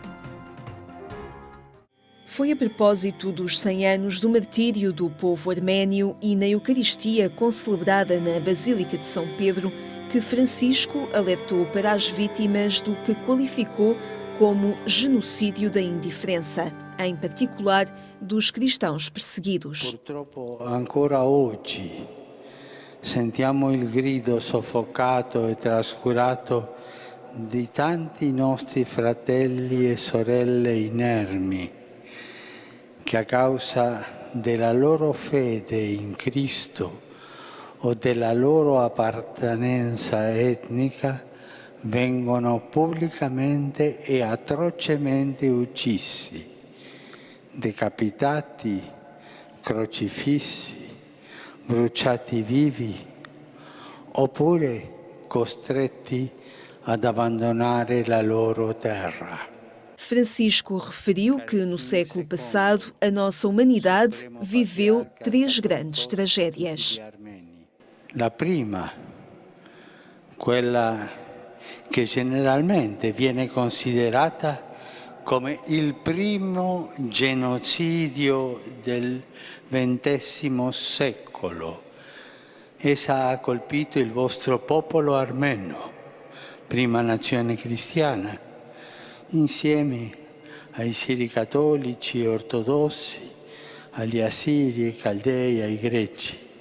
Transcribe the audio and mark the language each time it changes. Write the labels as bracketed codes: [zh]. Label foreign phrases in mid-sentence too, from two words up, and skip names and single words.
[pt] Foi a propósito dos 100 anos do martírio do povo arménio e na Eucaristia concelebrada na Basílica de São Pedro que Francisco alertou para as vítimas do que qualificou como genocídio da indiferença, em particular dos cristãos perseguidos. [it] Purtroppo ancora oggi sentiamo il grido soffocato e trascurato di tanti nostri fratelli e sorelle inermi che a causa della loro fede in Cristo o della loro appartenenza etnica vengono pubblicamente e atrocemente uccisi, decapitati, crocifissi, bruciati vivi, oppure costretti ad abbandonare la loro terra. [pt] Francisco referiu que no século passado a nossa humanidade viveu 3 grandes tragédias. [it] La prima, quella che generalmente viene considerata come il primo genocidio del XX secolo. Essa ha colpito il vostro popolo armeno, prima nazione cristiana, insieme ai siri cattolici e ortodossi, agli assiri e caldei, ai greci.